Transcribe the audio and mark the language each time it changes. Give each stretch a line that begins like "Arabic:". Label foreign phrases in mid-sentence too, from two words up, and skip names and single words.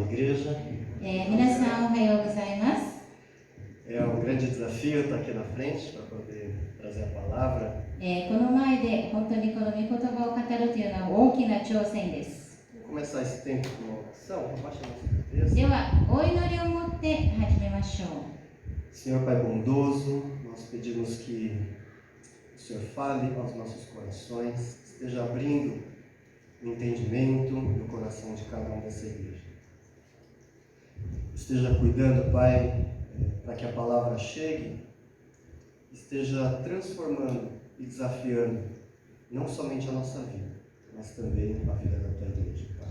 Portuguese: igreja.
Japanese: 皆さんおはようございます。
Portuguese: É um grande desafio estar aqui na frente para poder trazer a palavra.
Japanese: この前で本当にこの御言葉を語るというのは大きな挑戦です。
Portuguese: Vamos começar esse tempo com uma oração. Abaixa a nossa cabeça.
Japanese: では、お祈りを持って始めましょう。
Portuguese: Senhor Pai bondoso, nós pedimos que o Senhor fale aos nossos corações, esteja abrindo o entendimento no coração de cada um dessa igreja. Esteja cuidando, Pai, para que a palavra chegue, esteja transformando e desafiando não somente a nossa vida, mas também a vida da Tua igreja, Pai.